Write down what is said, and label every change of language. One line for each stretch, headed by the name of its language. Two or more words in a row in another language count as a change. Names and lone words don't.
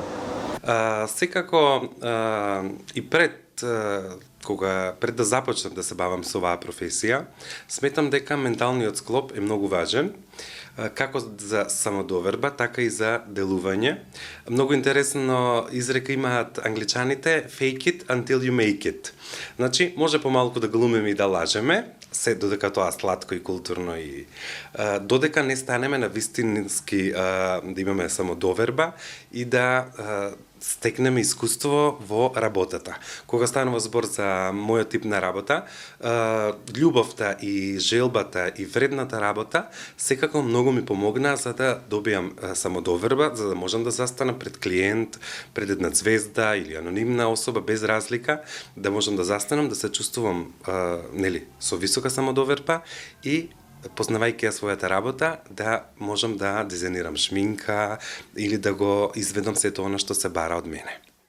Macedonian: Секако и пред да започнам да се бавам со оваа професија, сметам дека менталниот склоп е многу важен, како за самодоверба, така и за делување. Многу интересно изрека имаат англичаните
English: fake it until you make it.
Macedonian: Значи, може помалку да глумиме и да лажеме, се додека тоа сладко и културно и додека не станеме на вистински да имаме самодоверба и да стекнеме искуство во работата. Кога станува збор за мојот тип на работа, љубовта и желбата и вредната работа секако многу ми помогна за да добијам самодоверба, за да можам да застанам пред клиент, пред една звезда или анонимна особа без разлика, да можам да застанам, да се чувствувам со висока самодоверба и познавајќи ја својата работа, да можам да дизајнирам шминка или да го изведам сето она што се бара од мене.